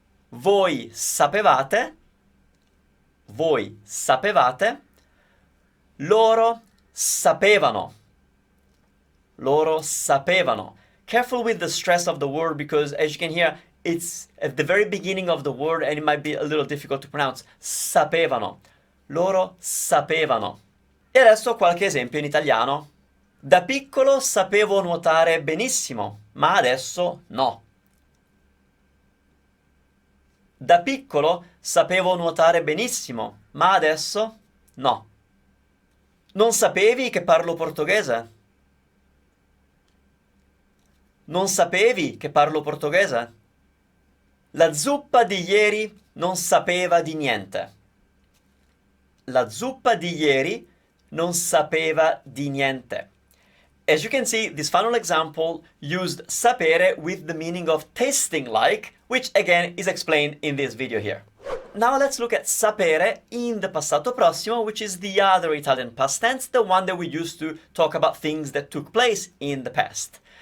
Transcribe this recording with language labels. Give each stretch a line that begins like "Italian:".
Italian: Voi sapevate. Voi sapevate. Loro sapevano. Loro sapevano.
English: Careful with the stress of the word because, as you can hear, it's at the very beginning of the word and it might be a little difficult to pronounce.
Italian: Sapevano. Loro sapevano. E adesso qualche esempio in italiano. Da piccolo sapevo nuotare benissimo, ma adesso no. Da piccolo sapevo nuotare benissimo, ma adesso no. Non sapevi che parlo portoghese? Non sapevi che parlo portoghese? La zuppa di ieri non sapeva di niente. La zuppa di ieri non sapeva di niente.
English: As you can see, this final example used sapere with the meaning of tasting like, which again is explained in this video here. Now let's look at sapere in the passato prossimo, which is the other Italian past tense, the one that we use to talk about things that took place in the past.